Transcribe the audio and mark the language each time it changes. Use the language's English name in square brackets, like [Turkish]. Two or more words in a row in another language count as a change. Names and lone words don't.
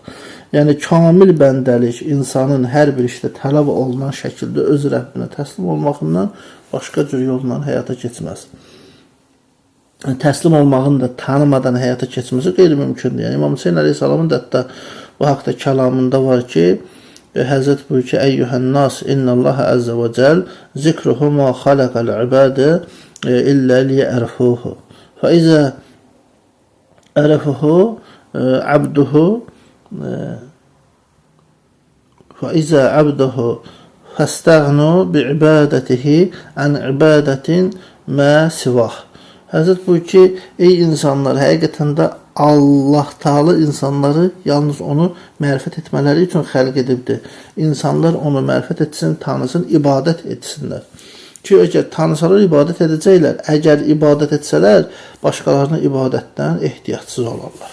[Azerbaijani] Yəni, kamil bəndəlik insanın hər bir işdə tələb olunan şəkildə öz Rəbbinə təslim olmağından başqa cür yolla həyata keçməz. Təslim olmağını da tanımadan həyata keçməsi qeyri-mümkündür. Yəni, İmam Hüseyin əleyhissalamın da hətta bu haqda kəlamında var ki, Həzrət buyur ki, [Arabic] أيها الناس، إن الله عز وجل، ذكره ما خلق العباد إلا ليعرفوه فإذا عرفه عبده فإذا عبده فاستغنوا بعبادته عن عبادة ما سواه. [Azerbaijani] Həzrət bu ki, ey insanlar, həqiqətən də Allah Taala insanları yalnız onu mərifət etmələri üçün xəlq edibdir. İnsanlar onu mərifət etsin, tanısın, ibadət etsinlər. Ki, əgər tanısalar ibadət edəcəklər, əgər ibadət etsələr, başqalarına ibadətdən ehtiyacsız olarlar.